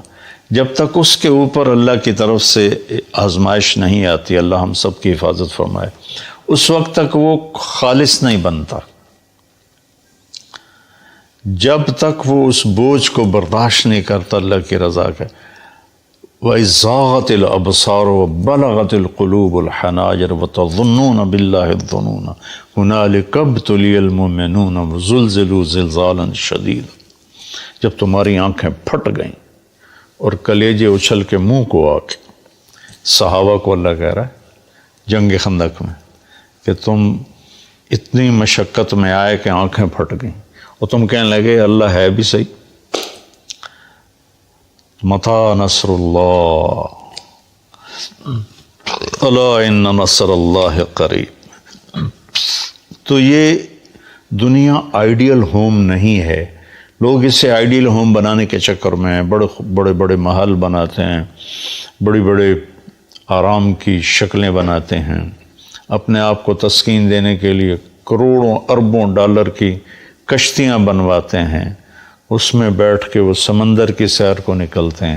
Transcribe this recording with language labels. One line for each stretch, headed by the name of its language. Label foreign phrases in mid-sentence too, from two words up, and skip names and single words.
Hindi: जब तक उसके ऊपर अल्लाह की तरफ से आजमाइश नहीं आती, अल्लाह हम सब की हिफाजत फरमाए, उस वक्त तक वो खालिस नहीं बनता। जब तक वो उस बोझ को बर्दाश्त नहीं करता अल्लाह की रज़ा का।
Arabic: وإذ زاغت الأبصار و بلغت القلوب الحناجر و تظنون بالله الظنونا هنالك ابتلي المؤمنون و زلزلوا زلزالا شديدا.
Hindi: जब तुम्हारी आंखें फट गईं और कलेजे उछल के मुंह को आके, सहाबा को अल्लाह कह रहा है जंग खंदक में कि तुम इतनी मशक्क़त में आए कि आंखें फट गईं और तुम कहने लगे अल्लाह है भी सही।
Arabic: متى نصر الله ألا إن نصر الله قريب.
Hindi: तो ये दुनिया
English: ideal home
Hindi: नहीं है। लोग इसे
English: ideal home
Hindi: बनाने के चक्कर में बड़े बड़े महल बनाते हैं, बड़ी बड़े आराम की शक्लें बनाते हैं, अपने आप को तस्कीन देने के लिए करोड़ों अरबों डॉलर की कश्तियाँ बनवाते हैं, उसमें बैठ के वो समंदर की सैर को निकलते हैं।